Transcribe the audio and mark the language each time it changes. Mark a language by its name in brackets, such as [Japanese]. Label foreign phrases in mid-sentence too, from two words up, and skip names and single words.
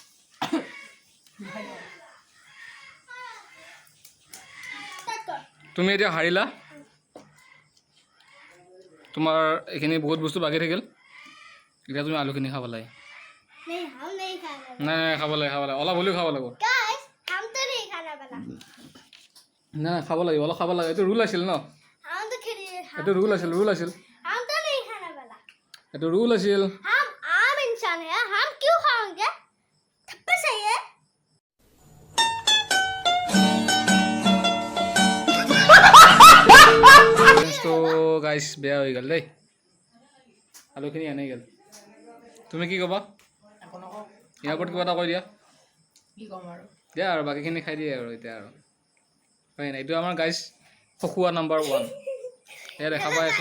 [Assamese] তুমি এতিয়া হাৰিলা তোমাৰ এইখিনি বহুত বস্তু বাকী থাকিল এতিয়া তুমি আলুখিনি খাব লাগে নাই খাব লাগে অলপ হ'লেও খাব লাগিব নাই খাব লাগিব অলপ খাব লাগে এইটো ৰুল আছিল ন এইটো ৰুল আছিল এইটো ৰুল আছিল [Hindi] हम आम इंसान है हम क्यों खाएंगे थप्पड़ चाहिए [Assamese] তো গাইছ বেয়া হৈ গ'ল দেই আলুখিনি আনি গ'ল তুমি কি ক'বা ইয়াৰ ওপৰত কিবা এটা কৈ দিয়া দিয়া আৰু বাকীখিনি খাই দিয়ে আৰু এতিয়া আৰু হয় নাই এইটো আমাৰ গাইছ খকুৱা নাম্বাৰ 1 এয়া দেখা পাই আছো